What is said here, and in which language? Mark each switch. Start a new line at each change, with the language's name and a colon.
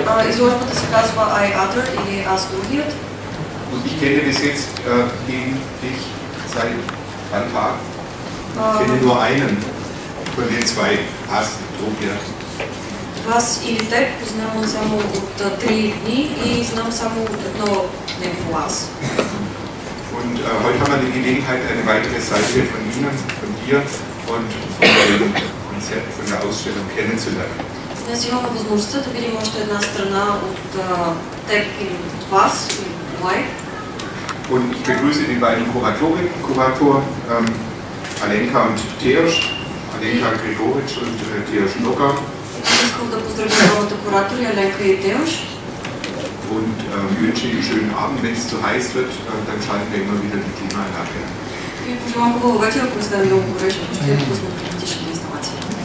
Bulgarian: Изложбата се казва I Other или Аз другият.
German: Und ich kenne bis jetzt dich seit ein Tag. Ich kenne nur einen von den zwei As, Drugiert.
Bulgarian: Вас или теб познавам само от 3 дни и знам само едно негово аз.
German: Und heute haben wir die Gelegenheit, eine weitere Seite von Ihnen, von dir und von dem Konzept, von der Ausstellung kennenzulernen.
Bulgarian: Днес имаме възможността да видим още една страна от теб или от вас, или от Улай.
German: Und ich begrüße die beiden Kurator Alenka und Teoš, Alenka Grigoric und Teoš Noga.
Bulgarian: Искам да поздравя двамата куратори, Аленка и Теош.
German: Und wünsche Ihnen einen schönen Abend. Wenn es zu heiß wird, dann schalten wir immer wieder die Klimaanlage an.
Bulgarian: И пожелавам хубава вечер, ако стане много горещо, ще пуснем климатични инсталации.